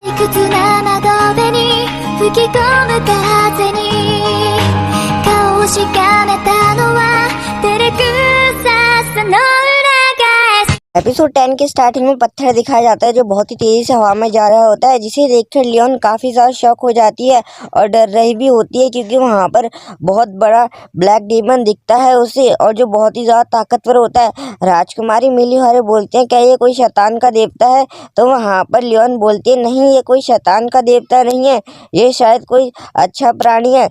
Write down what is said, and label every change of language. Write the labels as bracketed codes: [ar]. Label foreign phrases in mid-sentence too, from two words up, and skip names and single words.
[ja] 屈な窓辺に吹き込む風に顔をしかめたのは照れくささの裏返し。 [hi] एपिसोड 10 के स्टार्टिंग में पत्थर दिखाया जाता है जो बहुत ही तेजी से हवा में जा रहा होता है, जिसे देखकर लियोन काफी ज्यादा शॉक हो जाती है और डर रही भी होती है क्योंकि वहां पर बहुत बड़ा [en] black demon [hi] दिखता है उसे, और जो बहुत ही ज्यादा ताकतवर होता है। राजकुमारी मिली हॉरे बोलते हैं क्या ये कोई शैतान का देवता है, तो वहां पर लियोन बोलती है नहीं ये कोई शैतान का देवता नहीं है, ये शायद कोई अच्छा प्राणी है।